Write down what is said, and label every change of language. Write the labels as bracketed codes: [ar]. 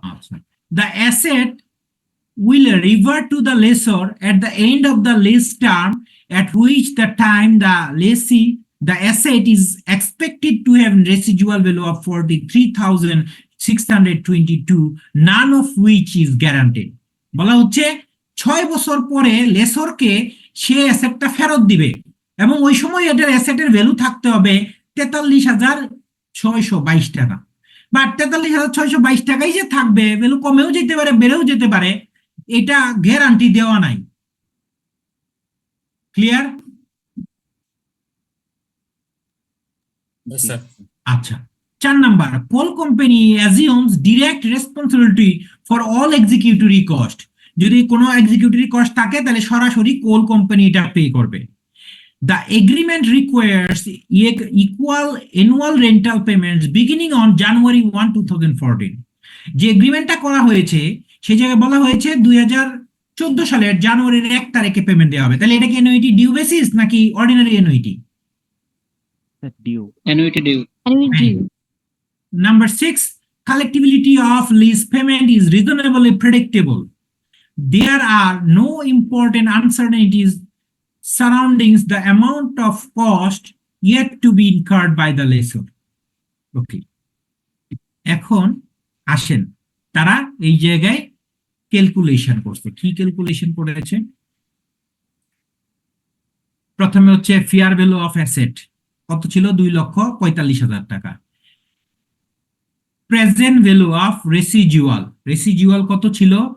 [en] আচ্ছা, the asset will revert to the lessor at the end of the lease term, at which the time the asset is expected to have residual value of 43,622, none of which is guaranteed. [bn] বলা হচ্ছে 6 বছর পরে লেসরকে সে অ্যাসেটটা ফেরত দিবে এবং ওই সময় এটার অ্যাসেটের ভ্যালু থাকতে হবে 43,622 টাকা। বা 43,622 টাকাই যে থাকবে, ভ্যালু কমেও যেতে পারে বেড়েও যেতে পারে, এটা গ্যারান্টি দেওয়া নাই। ক্লিয়ার? [en] আচ্ছা, 4 number, coal company assumes direct responsibility for all executive cost. [bn] যদি কোনো এক্সিকিউটিভ কস্ট থাকে তাহলে সরাসরি কোল কোম্পানি এটা পে করবে। [en] The agreement requires equal annual rental payments beginning on January 1, 2014. [bn] যে এগ্রিমেন্টটা করা হয়েছে সেই জায়গায় বলা হয়েছে 2014 সালের জানুয়ারির 1 তারিখে পেমেন্ট দেওয়া হবে। তাহলে এটা কি অ্যানুইটি ডিউ বেসিস নাকি ordinary annuity? [en] Due. Annuity due. Number 6, collectibility of lease payment is reasonably predictable. There are no important uncertainties surrounding the amount of cost yet to be incurred by the lessor. Okay. [bn] এখন আসেন তারা এই জায়গায় calculation করছে। কি calculation করেছে? প্রথমে হচ্ছে [en] fair value of asset [bn] কত ছিল? 2,45,000 টাকা। [en] present value of residual [bn] কত ছিল?